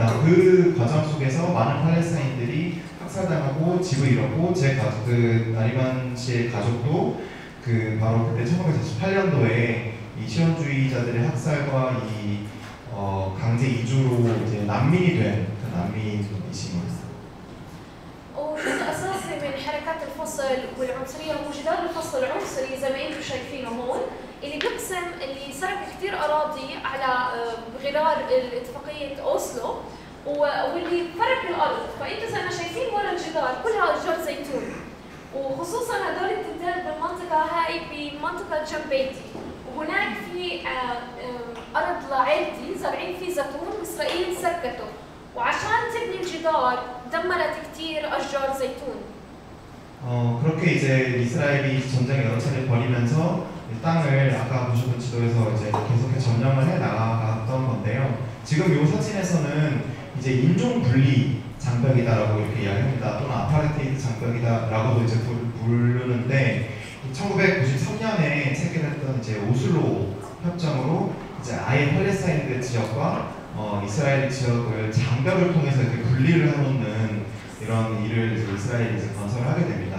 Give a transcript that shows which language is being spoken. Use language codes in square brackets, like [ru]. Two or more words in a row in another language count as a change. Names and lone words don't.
[ko] 그 과정 속에서 많은 팔레스타인들이 학살당하고 집을 잃었고, 제 가족, 나리만 씨의 가족도 바로 그때 1948년도에 이 시온주의자들의 학살과 이 강제 이주로 이제 난민이 된 난민이십니다. [ar] وجزء اساسي من حركات الفصل والعنصريه هو جدار الفصل العنصري زي ما انتم شايفينه هون، اللي بيقسم اللي سرق كثير اراضي على غرار اتفاقيه اوسلو واللي فرق الارض، فانتم زي ما شايفين ورا الجدار كلها اشجار زيتون، وخصوصا هدول التنتين بالمنطقه هاي بمنطقه جنب بيتي، وهناك في ارض لعائلتي زارعين فيه زيتون واسرائيل سرقته، وعشان تبني الجدار دمرت كثير اشجار زيتون. [ko] 그렇게 이제 이스라엘이 전쟁을 여러 차례 벌이면서 이 땅을 아까 보셨던 지도에서 이제 계속해서 점령을 해 나갔던 건데요. 지금 이 사진에서는 이제 인종 분리 장벽이다라고 이렇게 이야기합니다. 또는 아파르테이드 장벽이다라고도 이제 부르는데 1993년에 체결했던 이제 오슬로 협정으로 이제 아예 팔레스타인 지역과 이스라엘 지역을 장벽을 통해서 이렇게 분리를 해놓는 이런 일을 이제 이스라엘이 이제 건설을 하게 됩니다.